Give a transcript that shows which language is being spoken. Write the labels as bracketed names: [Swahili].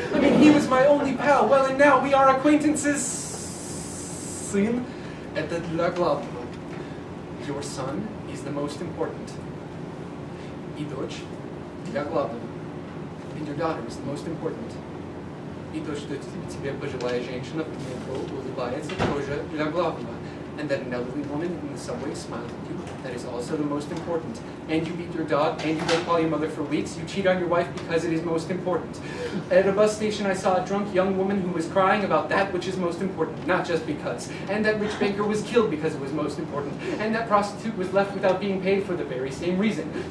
[English] I mean, he was my only pal. Well, and now we are acquaintances. [Russian] Сын, это для главного. [English] Your son is the most important. [Russian] И дочь для главного. [English] And your daughter is the most important. [Russian] И то, что тебе пожилая женщина в метро улыбается, тоже для главного. [English] And that an elderly woman in the subway smiled at you, that is also the most important. And you beat your dog, and you don't call your mother for weeks. You cheat on your wife because it is most important. At a bus station, I saw a drunk young woman who was crying about that which is most important, not just because. And that rich banker was killed because it was most important. And that prostitute was left without being paid for the very same reason.